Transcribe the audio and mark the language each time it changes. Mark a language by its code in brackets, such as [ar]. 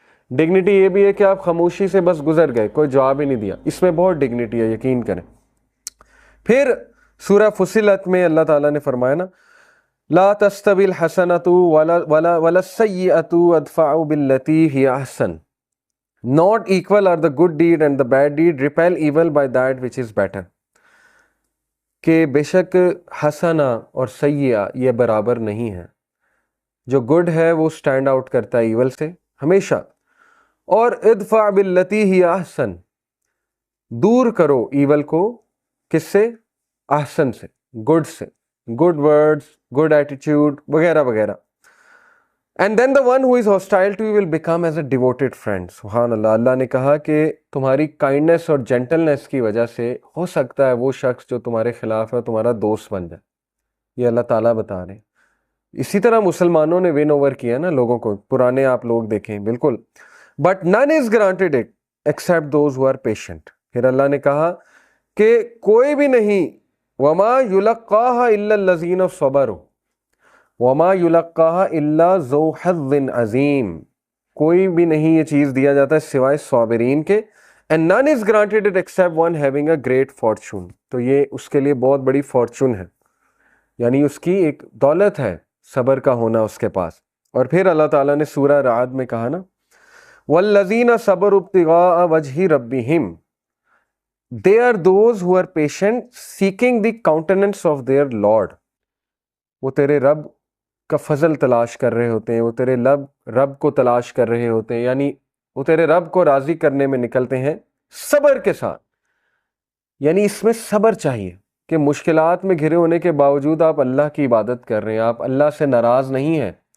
[ur] Dignity یہ بھی ہے کہ آپ خاموشی سے بس گزر گئے، کوئی جواب ہی نہیں دیا، اس میں بہت ڈگنیٹی ہے، یقین کریں. پھر سورہ فصلت میں اللہ تعالیٰ نے فرمایا نا، [ar] لا تستوی الحسنۃ ولا السیئۃ ادفع باللتی ہی احسن. [en] Not equal are the good deed and the bad deed. Repel evil by that which is better. [ur] کہ بیشک حسنا اور سیئہ یہ برابر نہیں ہے. جو گڈ ہے وہ سٹینڈ آؤٹ کرتا ہے ایول سے ہمیشہ. اور [ar] ادفع باللتی ہی احسن، [ur] دور کرو ایول کو کس سے؟ احسن سے، گڈ سے، گڈ ورڈز، گڈ ایٹیٹیوڈ وغیرہ وغیرہ. [en] And then the one who is hostile to you will become as a devoted friend. [ar] سبحان اللہ. [ur] اللہ نے کہا کہ تمہاری کائنڈنیس اور جینٹلنیس کی وجہ سے ہو سکتا ہے وہ شخص جو تمہارے خلاف ہے تمہارا دوست بن جائے. یہ اللہ تعالیٰ بتا رہے ہیں. اسی طرح مسلمانوں نے ون اوور کیا نا لوگوں کو، پرانے آپ لوگ دیکھیں بالکل. [en] But none is granted it except those who are patient. [ur] پھر اللہ نے کہا کہ کوئی بھی نہیں، [ar] وما یلقاها الا الذین صبروا وما یلقاها الا ذو حظ عظیم. [ur] کوئی بھی نہیں یہ چیز دیا جاتا ہے سوائے صابرین کے. [en] And none is granted it except one having a great fortune. [ur] تو یہ اس کے لیے بہت بڑی فارچون ہے، یعنی اس کی ایک دولت ہے صبر کا ہونا اس کے پاس. اور پھر اللہ تعالیٰ نے سورہ رعد میں کہا نا [ar] وَالَّذِينَ صَبَرُوا ابْتِغَاءَ وَجْهِ رَبِّهِمْ. [en] They are those who are patient seeking the countenance of their Lord. [ur] وہ تیرے رب کا فضل تلاش کر رہے ہوتے ہیں، وہ تیرے رب کو تلاش کر رہے ہوتے ہیں، یعنی وہ تیرے رب کو راضی کرنے میں نکلتے ہیں صبر کے ساتھ. یعنی اس میں صبر چاہیے کہ مشکلات میں گھرے ہونے کے باوجود آپ اللہ کی عبادت کر رہے ہیں، آپ اللہ سے ناراض نہیں ہیں.